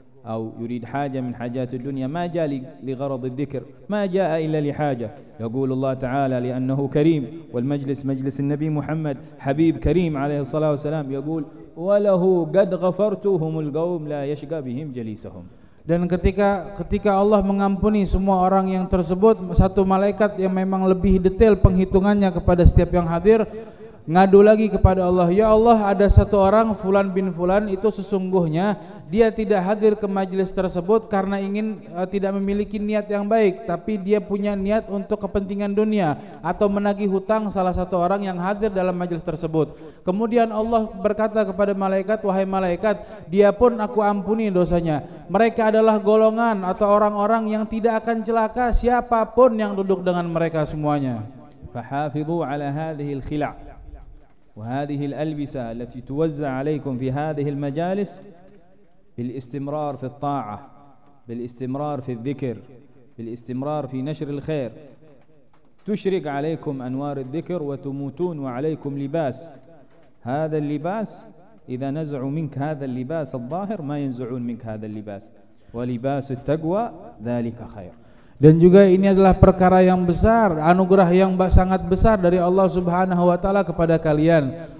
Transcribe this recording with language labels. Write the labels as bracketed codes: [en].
[ar] أو يريد حاجة من حاجات الدنيا ما جاء لغرض الذكر، ما جاء إلا لحاجة. يقول الله تعالى لأنه كريم، والمجلس مجلس النبي محمد حبيب كريم عليه الصلاة والسلام، يقول وله قد غفرتهم القوم لا يشقى بهم جليسهم. [id] Dan ketika Allah mengampuni semua orang yang tersebut, satu malaikat yang memang lebih detail penghitungannya kepada setiap yang hadir, ngadu lagi kepada Allah, ya Allah, ada satu orang Fulan bin Fulan itu sesungguhnya dia tidak hadir ke majelis tersebut karena ingin tidak memiliki niat yang baik, tapi dia punya niat untuk kepentingan dunia atau menagih hutang salah satu orang yang hadir dalam majelis tersebut. Kemudian Allah berkata kepada malaikat, wahai malaikat, dia pun aku ampuni dosanya. Mereka adalah golongan atau orang-orang yang tidak akan celaka siapapun yang duduk dengan mereka semuanya. [ar] Fahafidhu ala hadhil khila' وهذه الألبسة التي توزع عليكم في هذه المجالس بالاستمرار في الطاعة، بالاستمرار في الذكر، بالاستمرار في نشر الخير، تشرق عليكم أنوار الذكر وتموتون وعليكم لباس. هذا اللباس إذا نزعوا منك هذا اللباس الظاهر ما ينزعون منك هذا اللباس، ولباس التقوى ذلك خير. [id] Dan juga ini adalah perkara yang besar, anugerah yang sangat besar dari Allah Subhanahu wa taala kepada kalian.